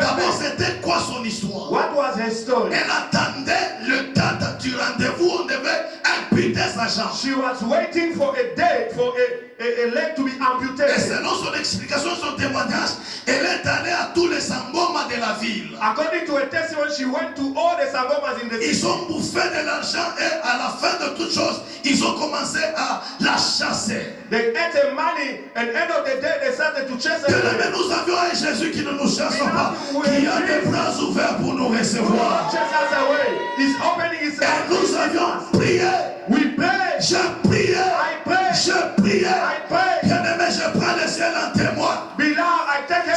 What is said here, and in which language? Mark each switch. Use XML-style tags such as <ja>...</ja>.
<fr>D'abord, c'était quoi son histoire?</fr> <en>What was her story?</en> <fr>Elle attendait le date du rendez-vous. On devait amputer sa jambe.</fr> <en>She was waiting for a date for a leg to be amputated.</en> <fr>Et selon son explication, son témoignage, elle est allée à tous les sangomas de la ville.</fr> <en>According to her testimony, she went to all the sangomas in the city.</en> <fr>Ils ont bouffé de l'argent et à la fin de toute chose, ils ont commencé à la chasser.</fr> <en>They ate the money and end of the day they started to chase her.</en> <fr>Mais nous avions un Jésus qui ne nous chasse pas, qui a des bras ouverts pour nous recevoir.</fr> <en>He's opening his hands.</en> <fr>Et nous avions prié.</fr> <en>We pray.</en> <fr>J'ai prié.</fr> <en>I pray.</en> <fr>J'ai prié.</fr> <en>I pray.</en> <fr>Bien-aimé, je prends le ciel en témoin.</fr> <en>Beloved, I take</en>